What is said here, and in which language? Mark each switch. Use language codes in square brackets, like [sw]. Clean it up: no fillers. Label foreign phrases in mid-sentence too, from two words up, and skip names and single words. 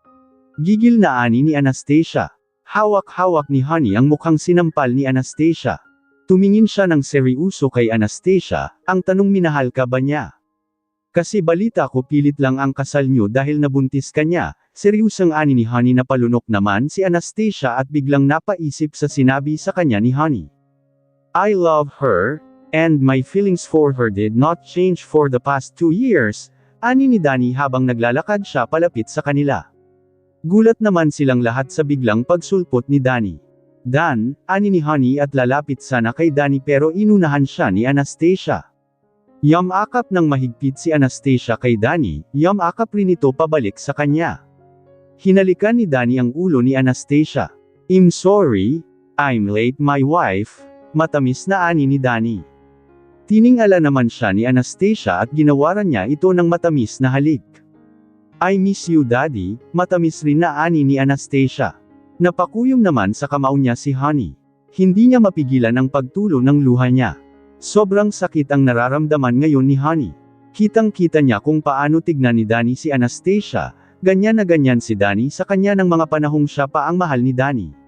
[tl] Gigil na ani ni Anastasia. Hawak-hawak ni Honey ang mukhang sinampal ni Anastasia. Tumingin siya ng seryoso kay Anastasia, ang tanong minahal ka ba niya? Kasi balita ko pilit lang ang kasal niyo dahil nabuntis ka niya, seryosong ani ni Honey na palunok naman si Anastasia at biglang napaisip sa sinabi sa kanya ni Honey. [en] I love her, and my feelings for her did not change for the past 2 years, [tl] ani ni Danny habang naglalakad siya palapit sa kanila. Gulat naman silang lahat sa biglang pagsulpot ni Danny. Dan, ani ni Honey at lalapit sana kay Danny pero inunahan siya ni Anastasia. Yamakap ng mahigpit si Anastasia kay Danny, yamakap rin ito pabalik sa kanya. Hinalikan ni Danny ang ulo ni Anastasia. [en] I'm sorry, I'm late my wife, [tl] matamis na ani ni Danny. Tiningala naman siya ni Anastasia at ginawaran niya ito ng matamis na halik. [en] I miss you daddy, [tl] matamis rin na ani ni Anastasia. Napakuyom naman sa kamao niya si Honey. Hindi niya mapigilan ang pagtulo ng luha niya. Sobrang sakit ang nararamdaman ngayon ni Honey. Kitang-kita niya kung paano tignan ni Danny si Anastasia, ganyan na ganyan si Danny sa kanya ng mga panahong siya pa ang mahal ni Danny.